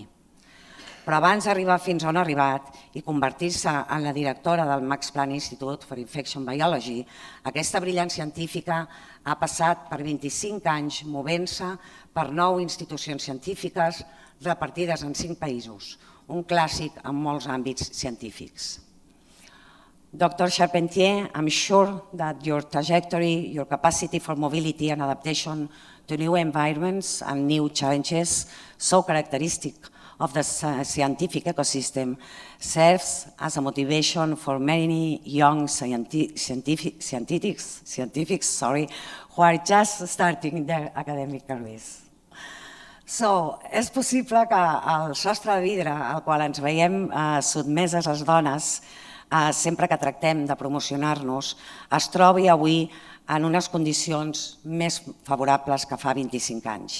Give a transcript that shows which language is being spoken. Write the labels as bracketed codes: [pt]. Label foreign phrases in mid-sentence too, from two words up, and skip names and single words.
[ca] Però abans d'arribar fins on ha arribat i convertir-se en la directora del Max Planck Institute for Infection Biology, aquesta brillant científica ha passat per 25 anys movent-se per 9 institucions científiques repartides en 5 països, un clàssic en molts àmbits científics. [en] Dr. Charpentier, I'm sure that your trajectory, your capacity for mobility and adaptation to new environments and new challenges, so characteristic of the scientific ecosystem, serves as a motivation for many young scientifics who are just starting their academic careers. [ca] És possible que el sostre de vidre al qual ens veiem sotmeses les dones, sempre que tractem de promocionar-nos, es trobi avui en unes condicions més favorables que fa 25 anys.